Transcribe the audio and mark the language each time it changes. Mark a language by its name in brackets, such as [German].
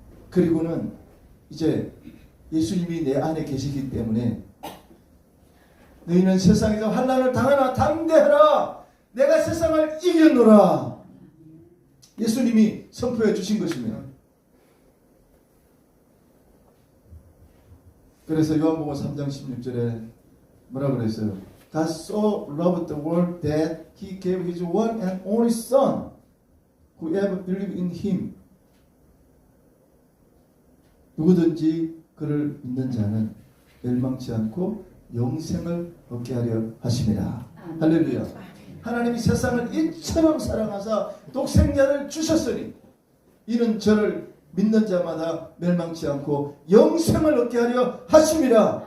[Korean] 그리고는 이제 예수님이 내 안에 계시기 때문에 너희는 세상에서 환난을 당하나 담대하라. 내가 세상을 이겼노라. 예수님이 선포해 주신 것입니다. 그래서 요한복음 3장 16절에 뭐라 그랬어요? [English] God so loved the world that He gave His one and only Son, whoever believes in Him. [Korean] 누구든지 그를 믿는 자는 멸망치 않고 영생을 얻게 하려 하심이라. 할렐루야. 하나님이 세상을 이처럼 사랑하사 독생자를 주셨으니 이는 저를 믿는 자마다 멸망치 않고 영생을 얻게 하려 하심이라.